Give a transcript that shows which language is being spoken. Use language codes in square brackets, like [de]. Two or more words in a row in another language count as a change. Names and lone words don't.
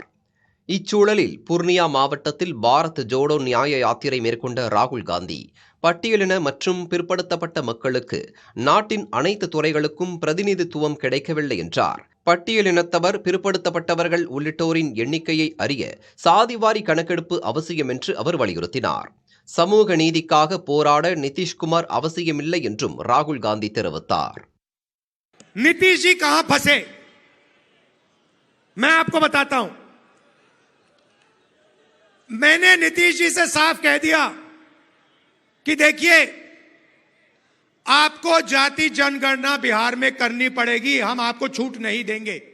[ta] இச்சூழலில் புர்னியா மாவட்டத்தில் பாரத் ஜோடோ நியாய யாத்திரை மேற்கொண்ட ராகுல் காந்தி பட்டியலின மற்றும் பிற்படுத்தப்பட்ட மக்களுக்கு நாட்டின் அனைத்து துறைகளுக்கும் பிரதிநிதித்துவம் கிடைக்கவில்லை என்றார். பட்டியலினத்தவர், பிற்படுத்தப்பட்டவர்கள் உள்ளிட்டோரின் எண்ணிக்கையை அறிய சாதிவாரி கணக்கெடுப்பு அவசியம் என்று அவர் வலியுறுத்தினார். சமூக நீதிக்காக போராட நிதிஷ்குமார் அவசியமில்லை என்றும் ராகுல் காந்தி தெரிவித்தார். [hi] नीतीश जी कहां फंसे, मैं आपको बताता हूं. मैंने नीतीश जी से साफ कह दिया कि देखिए, आपको जाति जनगणना बिहार में करनी पड़ेगी, हम आपको छूट नहीं देंगे.